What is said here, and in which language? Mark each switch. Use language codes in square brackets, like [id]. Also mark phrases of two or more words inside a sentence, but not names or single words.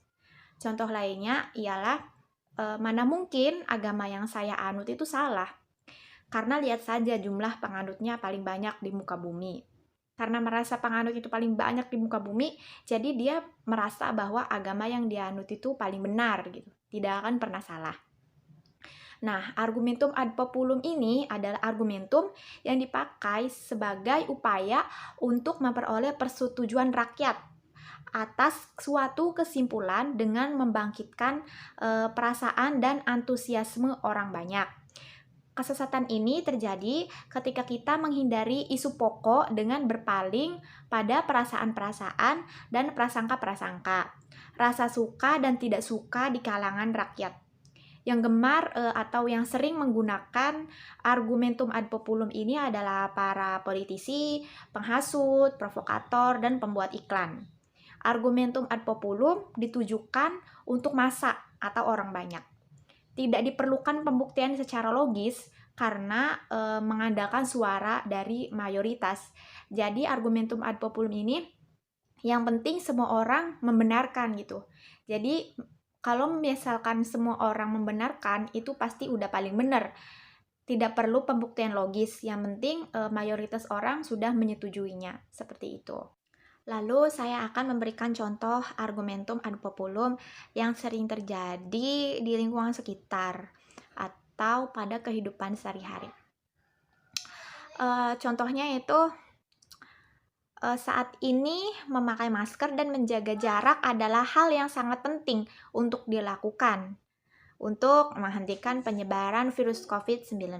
[id] Contoh lainnya ialah mana mungkin agama yang saya anut itu salah. Karena lihat saja jumlah penganutnya paling banyak di muka bumi. Karena merasa penganut itu paling banyak di muka bumi, jadi dia merasa bahwa agama yang dia anut itu paling benar gitu. Tidak akan pernah salah. Nah, [la] argumentum ad populum [id] ini adalah argumentum yang dipakai sebagai upaya untuk memperoleh persetujuan rakyat atas suatu kesimpulan dengan membangkitkan perasaan dan antusiasme orang banyak. Kesesatan ini terjadi ketika kita menghindari isu pokok dengan berpaling pada perasaan-perasaan dan prasangka-prasangka, rasa suka dan tidak suka di kalangan rakyat. Yang gemar atau yang sering menggunakan [la] argumentum ad populum [id] ini adalah para politisi, penghasut, provokator, dan pembuat iklan. [la] Argumentum ad populum [id] ditujukan untuk massa atau orang banyak. Tidak diperlukan pembuktian secara logis karena mengandalkan suara dari mayoritas. Jadi [la] argumentum ad populum [id] ini yang penting semua orang membenarkan gitu. Jadi kalau misalkan semua orang membenarkan itu pasti udah paling benar. Tidak perlu pembuktian logis, yang penting mayoritas orang sudah menyetujuinya. Seperti itu. Lalu saya akan memberikan contoh [la] argumentum ad populum [id] yang sering terjadi di lingkungan sekitar atau pada kehidupan sehari-hari. Contohnya itu saat ini memakai masker dan menjaga jarak adalah hal yang sangat penting untuk dilakukan untuk menghentikan penyebaran virus COVID-19.